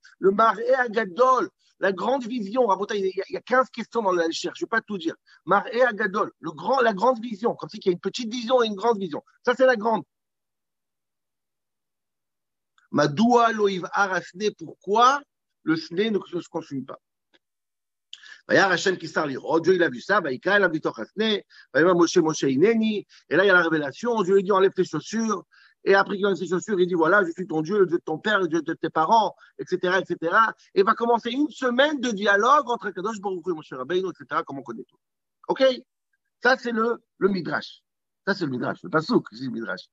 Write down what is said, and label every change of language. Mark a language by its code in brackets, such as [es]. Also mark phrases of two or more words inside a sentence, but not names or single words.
[fr] Le [he] מראה הגדול, [fr] la grande vision. Il y a 15 questions dans la recherche, je ne vais pas tout dire. [he] מראה הגדול, [fr] la grande vision, comme si il y a une petite vision et une grande vision. Ça, c'est la grande. [he] מדוע לא יבער הסנה, [fr] pourquoi le sne ne se consume pas? [he] וירא השם כי שר לראות, [fr] Dieu il a vu ça, [he] ויקרא אליו מתוך הסנה, ויאמר משה משה הנני, [fr] et là il y a la révélation, Dieu lui dit enlève tes chaussures, et après qu'il enlève ses chaussures, il dit voilà, je suis ton Dieu, le Dieu de ton père, le Dieu de tes parents, etc., et va commencer une semaine de dialogue entre Kadosh Baruch Hu et Moshe Rabbeinu, etc., comme on connaît tout. Ok? Ça c'est le Midrash. Ça c'est le Midrash, le Pasuk, c'est le Midrash.